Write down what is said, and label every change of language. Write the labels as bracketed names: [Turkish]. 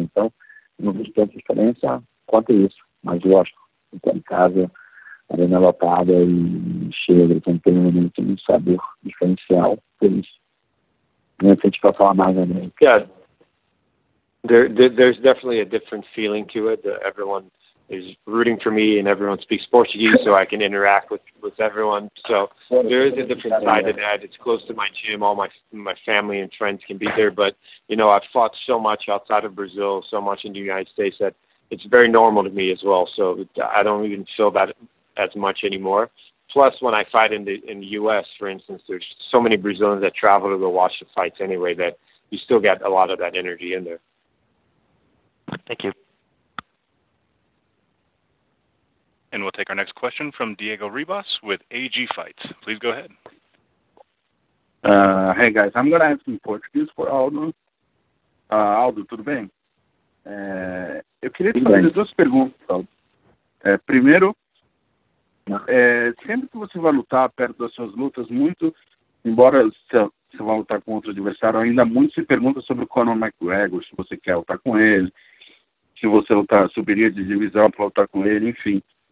[Portuguese] Então, eu não vejo tanta diferença quanto isso. Mas, lógico, estar em casa, arena lotada e cheia, então tem um sabor diferencial por isso. Não sei se a gente vai falar mais, né? [English] Yeah. There's definitely a different feeling to it. Everyone is rooting for me, and everyone speaks Portuguese, so I can interact with everyone. So there is a different side to that. It's close to my gym. All my family and friends can be there. But, you know, I've fought so much outside of Brazil, so much in the United States, that it's very normal to me as well. So I don't even feel that as much anymore. Plus, when I fight in the U.S., for instance, there's so many Brazilians that travel to go watch the fights anyway that you still get a lot of that energy in there. Thank you. And we'll take our next question from Diego Ribas with AG Fights. Please go ahead. Hey guys, I'm going to ask in Portuguese for Aldo. [Portuguese] Aldo, tudo bem? Eu queria te fazer duas perguntas, Aldo. Primeiro, sempre que você vai lutar perto das suas lutas, muito, embora você vá lutar com outro adversário, ainda muito se pergunta sobre o Conor McGregor, se você quer lutar com ele, se você subiria de divisão para lutar com ele, enfim.